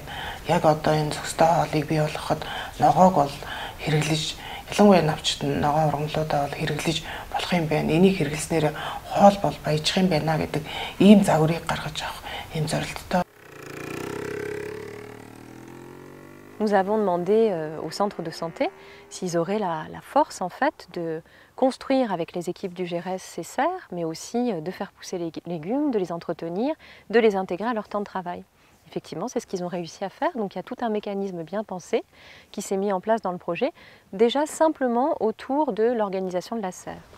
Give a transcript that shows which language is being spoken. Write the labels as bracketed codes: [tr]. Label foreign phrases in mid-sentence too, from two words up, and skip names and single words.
[mn] Яг одоо энэ зөвхөстэй хоолыг бий болгоход ногоог бол хэрэглэж ялангуяа навчт ногоон ургамлуудаа бол хэрэглэж болох юм байна. Энийг хэрэглэснээр хоол бол баяжих юм байна гэдэг ийм загварыг гаргаж авах ийм зорилттой. [fr] nous avons demandé au centre de santé s'ils auraient la force en fait de construire avec les équipes du GRS ces serres, mais aussi de faire pousser les légumes, de les entretenir, de les intégrer à leur temps de travail. Effectivement, c'est ce qu'ils ont réussi à faire. Donc il y a tout un mécanisme bien pensé qui s'est mis en place dans le projet, déjà simplement autour de l'organisation de la serre.